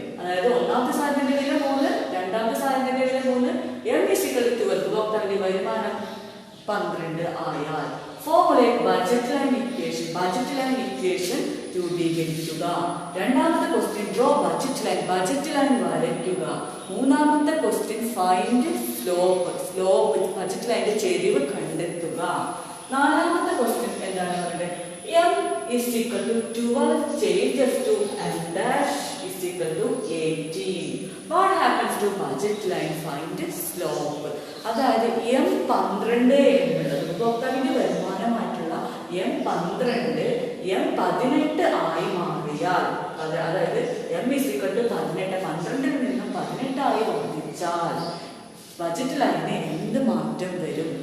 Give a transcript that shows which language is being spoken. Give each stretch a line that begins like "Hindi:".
Malayalam: അതായത് ഒന്നാമത്തെ സാധനത്തിന്റെ വില 3, രണ്ടാമത്തെ സാധനത്തിന്റെ വില 3, M = 12, ഉപഭോക്താവിന്റെ വരുമാനം 12 ആയാൽ formulate budget line equation
English: to be
Malayalam: ഗണിക്കുക. രണ്ടാമത്തെ ക്വസ്റ്റ്യൻ ഡ്രോ ബജറ്റ് ലൈൻ വരയ്ക്കുക. മൂന്നാമത്തെ ക്വസ്റ്റ്യൻ ഫൈൻഡ് സ്ലോപ്പ് ബജറ്റ് ലൈനിന്റെ ചെരിവ് കണ്ടെത്തുക. നാലാമത്തെ ക്വസ്റ്റ്യൻ എന്താണ് പറയുന്നത്?
English: M = 12 changes to M' = 18. What happens to budget line? Find slope.
Malayalam: അതായത് M12 എന്നുള്ളത് ഉപഭോക്താവിന്റെ വരുമാനമായിട്ടുള്ള M12 M18 ആയി മാറിയാൽ, അതായത് M = 18, 12-ൽ നിന്നും 18 ആയി വർദ്ധിച്ചാൽ ബജറ്റ് ലൈന് എന്ത് മാറ്റം വരും?